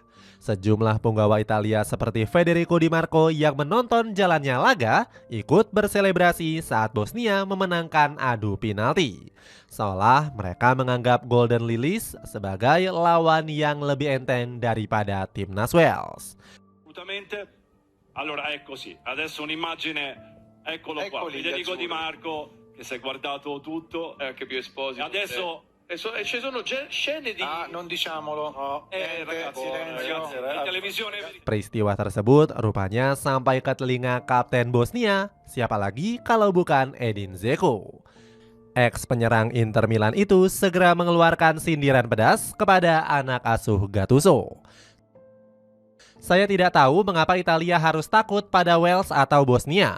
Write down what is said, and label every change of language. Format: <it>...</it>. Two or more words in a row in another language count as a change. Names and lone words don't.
<id>Sejumlah punggawa Italia seperti Federico Di Marco yang menonton jalannya laga ikut berselebrasi saat Bosnia memenangkan adu penalti. Seolah mereka menganggap Golden Lilies sebagai lawan yang lebih enteng daripada timnas Wales.</id> <it>Allora è così, adesso un'immagine, eccolo qua, Federico Di Marco che si è guardato tutto, anche più Esposito. adesso ci sono scene di... non diciamolo. No. ragazzi, silenzio. in televisione</it> <id>Peristiwa tersebut rupanya sampai ke telinga kapten Bosnia, siapa lagi kalau bukan Edin Dzeko. Ex penyerang Inter Milan itu segera mengeluarkan sindiran pedas kepada anak asuh Gattuso. Saya tidak tahu mengapa Italia harus takut pada Wales atau Bosnia.</id>